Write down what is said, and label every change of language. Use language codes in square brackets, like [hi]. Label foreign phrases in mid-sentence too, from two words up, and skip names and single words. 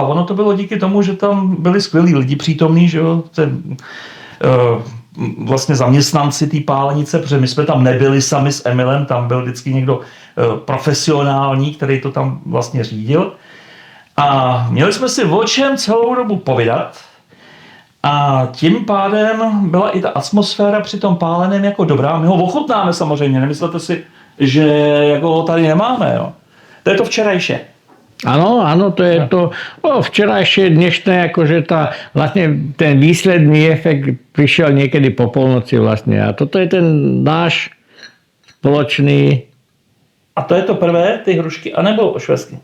[cs] Ono to bylo díky tomu, že tam byli skvělí lidi přítomní, že jo, vlastně zaměstnanci té pálenice, protože my jsme tam nebyli sami s Emilem, tam byl vždycky někdo profesionální, který to tam vlastně řídil. A měli jsme si o čem celou dobu povídat a tím pádem byla i ta atmosféra při tom páleném jako dobrá. My ho ochutnáme samozřejmě, nemyslete si, že jako ho tady nemáme, jo. To je to včerajší. [sk] Áno, to je to včerajšie, dnešné, akože vlastne ten výsledný efekt prišiel niekedy po polnoci vlastne. A toto je ten náš spoločný. A to je to prvé, ty hrušky, anebo švestky?